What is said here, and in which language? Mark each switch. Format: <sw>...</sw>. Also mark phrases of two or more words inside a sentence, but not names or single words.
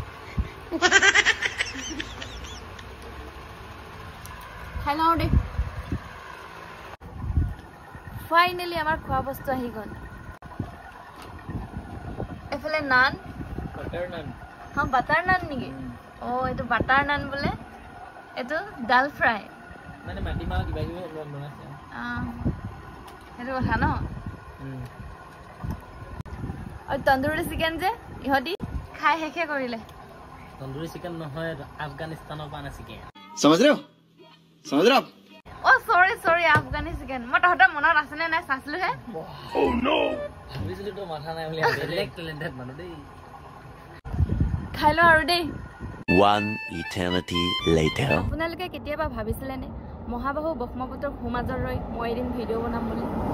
<as>খাই লওঁ দেই ফাইনেলি আমাৰ খোৱা বস্তু আহি গ'ল এফালে নান বাটাৰ নান নেকি এইটো বাটাৰ নান বোলে এইটো ডাল ফ্ৰাই মানে মাটিমাহ কিবা কিবি বনাইছে সেইটো কথা ন আৰু তন্দুৰী চিকেন যে ইহঁতি খাই শেষে কৰিলে তন্দুৰী চিকেন নহয় আফগানিস্তানৰ পৰা আনা চিকেন</as> <hi>समझ रहे हो</hi> <as>সৰি আফগানি চিকেন মই তহঁতৰ মনত আছেনে নাই চাইছিলো হে ভাবিছিলো তোৰ মাথা নাই বুলি বেলেগ টেলেণ্টেড মানুহ দেই খাই লওঁ আৰু দেই</as> <en>One eternity later.</en> <as>আপোনালোকে কেতিয়াবা ভাবিছিলেনে মহাবাহু ব্ৰহ্মপুত্ৰৰ সোঁমাজত ৰৈ মই এদিন ভিডিঅ' বনাম বুলি</as>